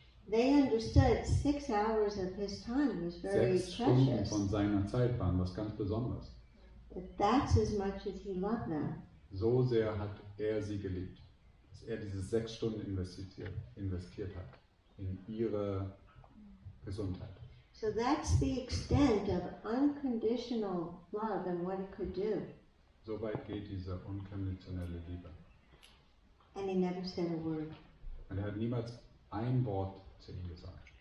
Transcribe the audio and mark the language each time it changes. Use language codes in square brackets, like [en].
[en] They understood 6 hours of his time was very [de] 6 Stunden [en] precious. [de] von seiner Zeit waren was ganz Besonderes. [en] That that's as much as he loved them. [de] So sehr hat sie geliebt, dass diese 6 Stunden investiert hat in ihre Gesundheit. [en] So that's the extent of unconditional love and what it could do. [de] So weit geht diese unkonditionelle Liebe. [en] And he never said a word. [de] Und hat niemals ein Wort zu ihm gesagt.